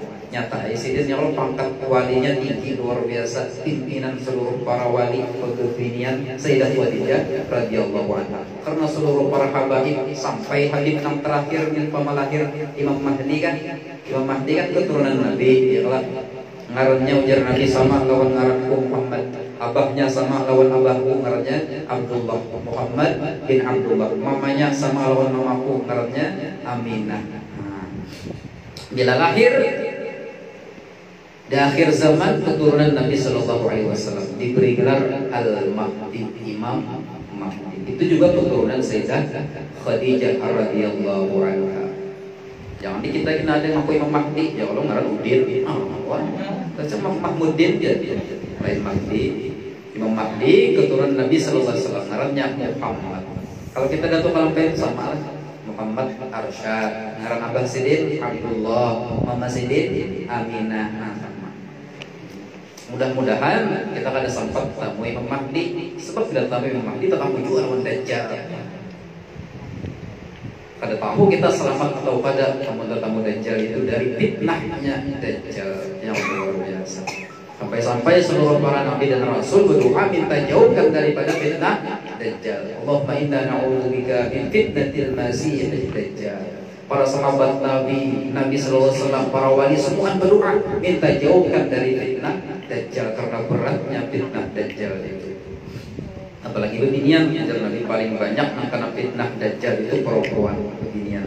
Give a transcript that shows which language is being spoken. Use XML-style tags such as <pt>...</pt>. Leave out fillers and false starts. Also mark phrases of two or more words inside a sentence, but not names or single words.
<bjn>Nyata Sidin kalau pangkat walinya tinggi luar biasa, pimpinan seluruh para wali kebinian Sayyidah Khadijah</bjn> <ar>radhiyallahu anha.</ar> <id>Karena seluruh para habaib sampai habib yang terakhir yang pemalahir Imam Mahdi kan keturunan Nabi, ya Allah.</id> <bjn>Ngarannya ujar Nabi sama lawan ngaranku Muhammad, abahnya sama lawan abahku ngarannya Abdullah, Muhammad bin Abdullah, mamanya sama lawan mamaku ngarannya Aminah.</bjn> <id>Bila lahir di akhir zaman keturunan Nabi</id> <ar>Shallallahu Alaihi Wasallam</ar> <id>diberi gelar Al-Mahdi, Imam Mahdi. Itu juga keturunan Sayyidah Khadijah</id> <ar>radhiyallahu anha.</ar> <bjn>Jangan kita ada yang ngaku Imam Mahdi, ya Allah ngaran Udin. Macam Mahmudin dia lain Mahdi.</bjn> <id>Imam Mahdi keturunan Nabi</id> <ar>Sallallahu Alaihi Wasallam,</ar> <bjn>ngarannya Muhammad. Kalau kita datang kalau pengen sama lah, Muhammad Arsyad, ngaran Abah Sidin Abdullah, Mama Sidin Aminah. Mudah-mudahan kita kada sempat tamu Imam Mahdi, sebab bila tamu Imam Mahdi tamu juga lawan Dajjal. Kada tahu kita selamat atau pada tamu Dajjal itu dari fitnahnya Dajjal yang luar biasa.</bjn> <id>Sampai-sampai seluruh para nabi dan rasul berdoa minta jauhkan daripada fitnah Dajjal.</id> <ar>Allahumma inna na'udzubika min fitnatil masih Dajjal.</ar> <id>Para sahabat Nabi</id> <ar>sallallahu alaihi wasallam,</ar> <id>para wali semua berdoa minta jauhkan dari fitnah Dajjal karena beratnya fitnah Dajjal itu.</id> <bjn>Apalagi beginian, ajar Nabi paling banyak yang kena fitnah Dajjal itu perempuan beginian.</bjn>